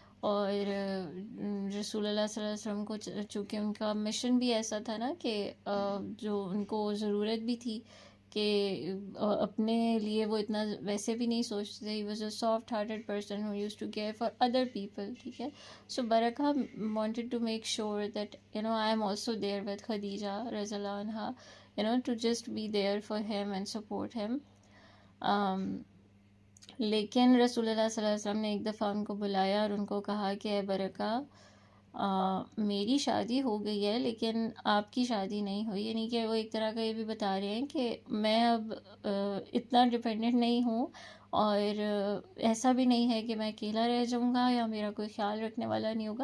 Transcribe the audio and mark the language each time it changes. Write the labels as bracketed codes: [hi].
[ur] اور رسول اللہ صلی اللہ علیہ وسلم کو چونکہ ان کا مشن بھی ایسا تھا نا کہ جو ان کو ضرورت بھی تھی کہ اپنے لیے وہ اتنا ویسے بھی نہیں سوچتے. [en] He was a soft hearted person who used to care for other people. [ur] ٹھیک ہے. [en] So Barakah wanted to make sure that, I am also there with Khadija Razallahu anha, to just be there for him and support him. [ur] لیکن رسول اللہ صلی اللہ علیہ وسلم نے ایک دفعہ ان کو بلایا اور ان کو کہا کہ اے برکہ، میری شادی ہو گئی ہے لیکن آپ کی شادی نہیں ہوئی. یعنی کہ وہ ایک طرح کا یہ بھی بتا رہے ہیں کہ میں اب اتنا ڈپینڈنٹ نہیں ہوں، اور ایسا بھی نہیں ہے کہ میں اکیلا رہ جاؤں گا یا میرا کوئی خیال رکھنے والا نہیں ہوگا.